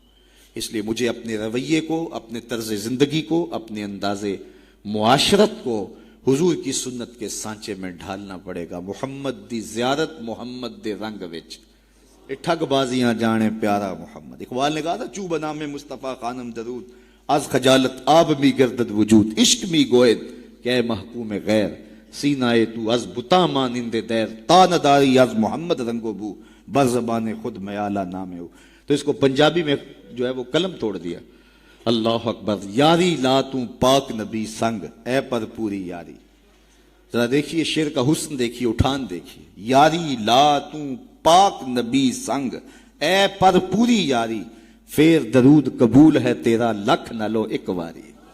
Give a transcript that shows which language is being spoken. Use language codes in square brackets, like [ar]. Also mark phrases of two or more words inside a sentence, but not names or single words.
[ur] اس لیے مجھے اپنے رویے کو، اپنے طرز زندگی کو، اپنے انداز معاشرت کو حضور کی سنت کے سانچے میں ڈھالنا پڑے گا۔ [pa] محمد دی زیارت محمد دے رنگ وچ، اے ٹھگ بازیاں جانے پیارا محمد۔ [ur] اقبال نے کہا تھا [fa] چوب نام مصطفیٰ خانم درود، از خجالت آب می گردد وجود، عشق می گوید کہ اے محکوم غیر، سینائے تو از بتا مانند دیر، تا نداری از محمد رنگو بو، بر زبان خود میالہ نامے ہو۔ [ur] تو اس کو پنجابی میں جو ہے وہ قلم توڑ دیا، [ar] اللہ اکبر، [pa] یاری لا تو پاک نبی سنگ، اے پر پوری یاری۔ [ur] ذرا دیکھیے شعر کا حسن دیکھیے، اٹھان دیکھیے، [pa] یاری لا تو پاک نبی سنگ، اے پر پوری یاری، پھر درود قبول ہے تیرا لکھ نہ لو ایک واری۔